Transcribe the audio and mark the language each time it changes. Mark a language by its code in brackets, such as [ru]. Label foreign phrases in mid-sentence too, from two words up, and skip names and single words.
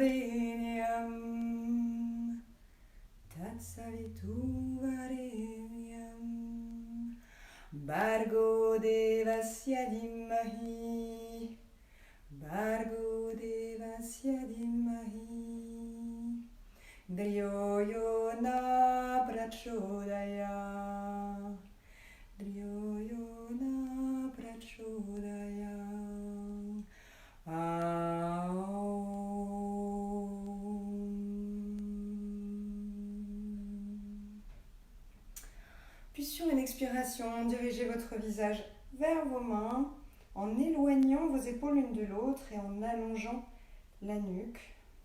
[sa] Varenyam, Tatsavitu Varenyam, Bhargo Devasya Dhimahi, Bhargo Devasya Dhimahi, Dhriyo yo na prachodaya, Dhriyo yo na prachodaya. [fr] Puis sur une expiration, dirigez votre visage vers vos mains en éloignant vos épaules l'une de l'autre et en allongeant la nuque.